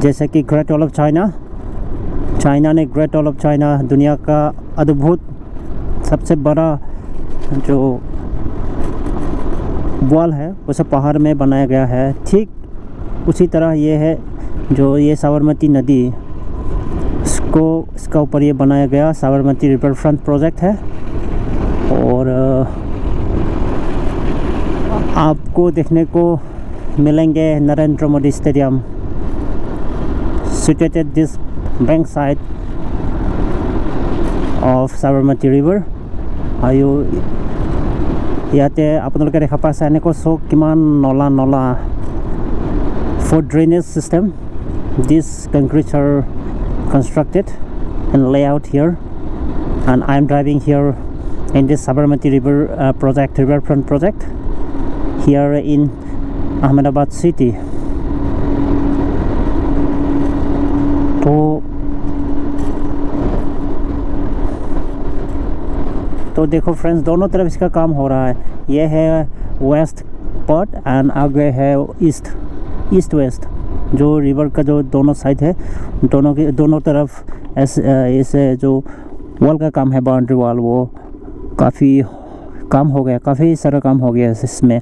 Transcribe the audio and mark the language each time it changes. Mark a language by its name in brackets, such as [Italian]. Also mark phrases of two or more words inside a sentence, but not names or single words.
[Hindi] जैसे कि ग्रेट वॉल ऑफ चाइना ने ग्रेट वॉल ऑफ चाइना दुनिया का अद्भुत सबसे बड़ा जो वॉल है उसे पहाड़ में बनाया गया है, ठीक उसी तरह ये है जो ये साबरमती नदी, इसका ऊपर ये बनाया गया साबरमती रिवर फ्रंट प्रोजेक्ट है। और आपको देखने को मिलेंगे नरेंद्र मोदी स्टेडियम [English] situated this bank side of Sabarmati river. [Assamese] আৰু ইয়াতে আপোনালোকে দেখা পাইছে এনেকৈ চক কিমান নলা [English] for drainage system. These concretes are constructed and layout here, and I am driving here in this Sabarmati river riverfront project here in Ahmedabad city. [Hindi] तो देखो फ्रेंड्स, दोनों तरफ इसका काम हो रहा है। ये है [English] west part [Hindi] एंड आगे है [English] east west, [Hindi] जो रिवर का जो दोनों साइड है, दोनों तरफ ऐसे जो वॉल का काम है, [English] boundary wall, [Hindi] वो काफ़ी काम हो गया, काफ़ी सारा काम हो गया इसमें।